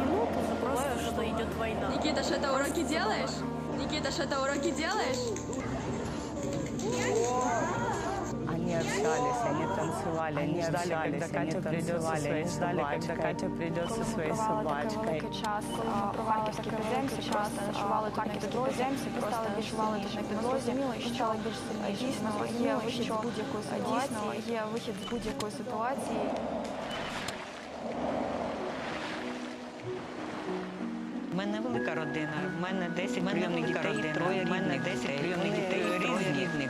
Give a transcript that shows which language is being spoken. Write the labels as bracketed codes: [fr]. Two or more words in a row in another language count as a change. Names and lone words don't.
[ru] Забываю, что идет война. Никита, что ты уроки делаешь? Никита, что ты уроки делаешь? Они общались, они танцевали, они ждали, когда Катя придет со своей собачкой. [uk] Великий час у харківських підземці, просто ночували тут на підлозі, просто ночували тут на підлозі, і стало більш сильніше. Дійсно, є вихід з будь-якої ситуації. У мене велика родина, в мене 10 прийомних дітей, троє рідних, 10 прийомних дітей, троє рідних.